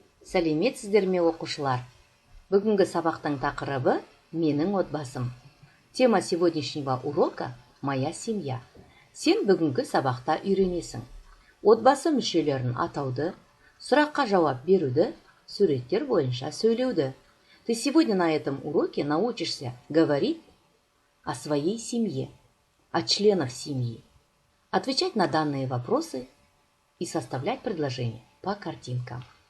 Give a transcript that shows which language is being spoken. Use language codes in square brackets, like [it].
[kk] Сәлеметсіздер ме, оқушылар? Бүгінгі сабақтың тақырыбы «Менің отбасым». [ru] Тема сегодняшнего урока «Моя семья». [kk] Сен бүгінгі сабақта үйренесің. Отбасы мүшелерін атауды, сұраққа жауап беруді, суреттер бойынша сөйлеуді. [ru] Ты сегодня на этом уроке научишься говорить о своей семье, о членах семьи, отвечать на данные вопросы и составлять предложения по картинкам.